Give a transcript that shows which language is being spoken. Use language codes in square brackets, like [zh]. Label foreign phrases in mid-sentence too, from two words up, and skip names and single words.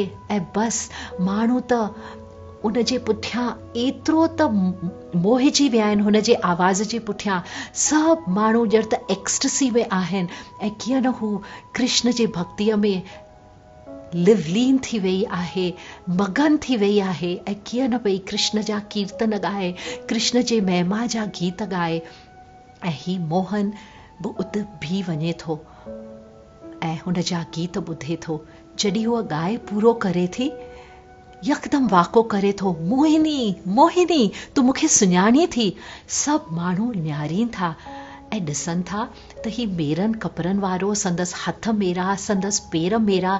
[sd] ऐं बसि माण्हू त उन जे पुठियां एतिरो त मोहिजी विया आहिनि, हुन जे आवाज़ जे पुठियां सभु माण्हू ॼण त एक्सटसी में आहिनि। ऐं कीअं न हू कृष्ण जे भक्तीअ में लिवलीन थी वई आहे, मगन थी वई आहे। ऐं कीअं न भई कृष्ण जा कीर्तन ॻाए, कृष्ण जे महिमा जा गीत ॻाए। ऐं ही मोहन बि उते बीह वञे थो ऐं हुन जा गीत ॿुधे थो। जॾहिं हूअ ॻाए पूरो करे थी, यकदमि वाको करे थो, मोहिनी मोहिनी तूं मूंखे सुञाणी थी। सभु माण्हू निहारीनि था ऐं ॾिसनि था त ही मेरनि कपिड़नि वारो, संदसि हथ मेरा, संदसि पेर मेरा।